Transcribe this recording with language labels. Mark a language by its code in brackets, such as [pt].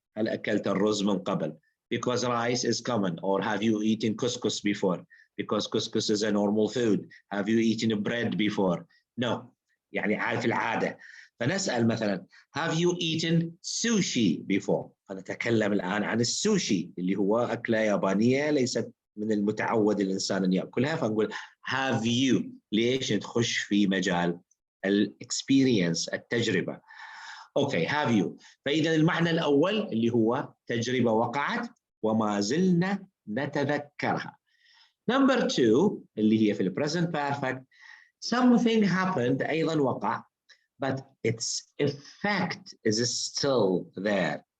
[ar] هل أكلت الرز من قبل؟ [en] Because rice is common. Or have you eaten couscous before? Because couscous is a normal food. Have you eaten bread before? [ar] No. يعني عارف العادة. فنسأل مثلا [en] have you eaten sushi before? [ar] فنتكلم الآن عن السوشي اللي هو أكلة يابانية ليست من المتعود الإنسان أن يأكلها. فنقول [en] have you. [ar] ليش؟ نخش في مجال الاكسبيرينس، التجربة. [en] Okay have you. [ar] فإذا المعنى الأول اللي هو تجربة وقعت وما زلنا نتذكرها. Number 2 اللي هي في present perfect [en] something happened [ar] أيضا وقع [en] but its effect is still there.